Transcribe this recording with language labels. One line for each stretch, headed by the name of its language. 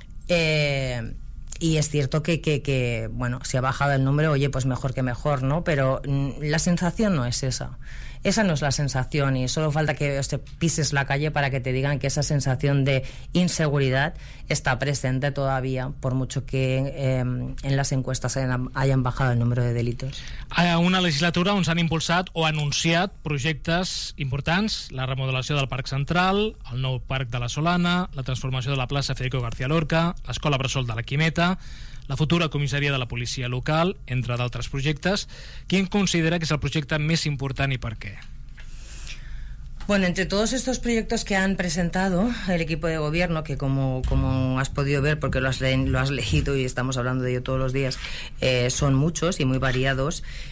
Spanish: Y es cierto que bueno, si ha bajado el número, oye, pues mejor que mejor, ¿no? Pero la sensación no es esa. Esa no es la sensación, y solo falta que te pises la calle para que te digan que esa sensación de inseguridad está presente todavía, por mucho que en las encuestas hayan bajado el número de delitos.
Catalan: A una legislatura on s'han impulsat o anunciat projectes importants: la remodelació del Parc Central, el nou Parc de la Solana, la transformació de la plaça Federico García Lorca, l'escola Bressol de la Quimeta, la futura comissaria de la policia local, entre d'altres projectes. ¿Quién considera que és el projecte més important i per què?
Spanish: Bueno, entre todos estos proyectos que han presentado el equipo de gobierno, que como has podido ver, porque lo has leído y estamos hablando de ello todos los días, son muchos y muy variados.